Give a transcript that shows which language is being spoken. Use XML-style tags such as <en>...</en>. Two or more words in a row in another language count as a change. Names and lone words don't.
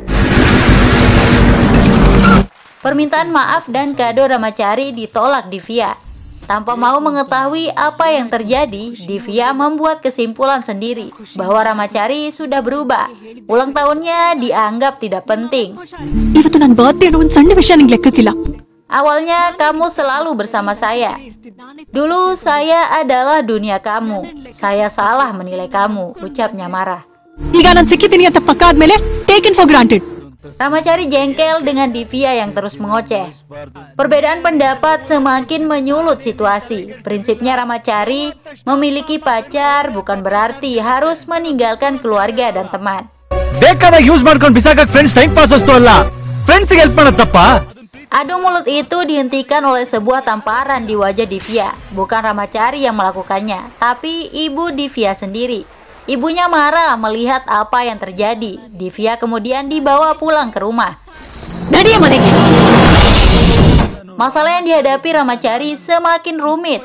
<id>Permintaan maaf dan kado Ramacari ditolak Divya. Tanpa mau mengetahui apa yang terjadi, Divya membuat kesimpulan sendiri bahwa Ramacari sudah berubah. Ulang tahunnya dianggap tidak penting.</id> <kn>ಇವತ್ತು ನನ್ನ ಬರ್ತ್ಡೇ ಅನ್ನೋ ಒಂದು ಸಣ್ಣ ವಿಷಯ ನಿಂಗೆ ಲೆಕ್ಕಕ್ಕಿಲ್ಲ.</kn> <id>Awalnya kamu selalu bersama saya. Dulu saya adalah dunia kamu. Saya salah menilai kamu, ucapnya marah.</id> <kn>ಈಗ ನಾನು ಸಿಕ್ಕಿದ್ದೀನಿ ಅಂತ ಪಕ್ಕ ಆದ್ಮೇಲೆ</kn> <en>taken for granted.</en> <id>Ramacari jengkel dengan Divya yang terus mengoceh. Perbedaan pendapat semakin menyulut situasi. Prinsipnya Ramacari memiliki pacar bukan berarti harus meninggalkan keluarga dan teman.</id> <kn>ಬೇಕಾದಾಗ ಯೂಸ್ ಮಾಡ್ಕೊಂಡು ಬಿಸಾಕಕ್ಕೆ</kn> <en>friends time pass</en> <kn>ಅಷ್ಟು ಅಲ್ಲ ಫ್ರೆಂಡ್ಸ್ಗೆ ಹೆಲ್ಪ್ ಮಾಡೋದಪ್ಪ.</kn> <id>Adu mulut itu dihentikan oleh sebuah tamparan di wajah Divya. Bukan Ramacari yang melakukannya, tapi ibu Divya sendiri. Ibunya marah melihat apa yang terjadi. Divya kemudian dibawa pulang ke rumah. Masalah yang dihadapi Ramacari semakin rumit.</id>